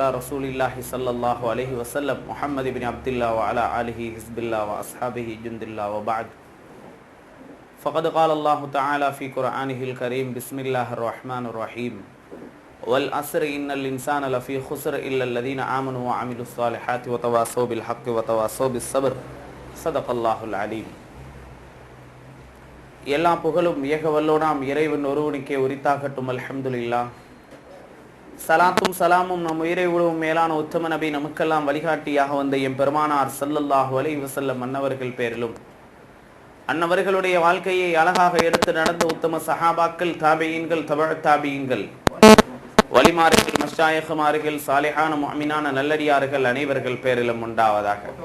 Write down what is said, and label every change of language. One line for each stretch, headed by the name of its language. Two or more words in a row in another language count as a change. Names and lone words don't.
Arabic: رسول الله صلى الله عليه وسلم محمد بن عبد الله وعلى آله حزب الله وأصحابه جند الله وبعد فقد قال الله تعالى في قرآنه الكريم بسم الله الرحمن الرحيم والعصر إن الإنسان لفي خسر إلا الذين آمنوا وعملوا الصالحات وتواصوا بالحق وتواصوا بالصبر صدق الله العليم.
Tamil: எல்லா புகழும் ஏக வல்லோனாம் இறைவன் ஒருவனுக்கே உரித்தாகட்டும். அல்ஹம்துலில்லாஹ். சலாத்தும் சலாமும் நம் உயிரை விடவும் மேலான உத்தம நபி நமக்கெல்லாம் வழிகாட்டியாக வந்த எம் பெருமானார்
Arabic: صلى الله عليه وسلم
Tamil: அன்னவர்கள் பேரிலும் அன்னவர்களுடைய வாழ்க்கையை அழகாக எடுத்து நடந்த உத்தம சஹாபாக்கள், தாபியீன்கள், தபஅத் தாபியீன்கள், வலிமார்கள், மஷாயிஹ்மார்கள், சாலிஹான முஅமினான நல்லடியார்கள் அனைவர்கள் பேரிலும் உண்டாவதாக.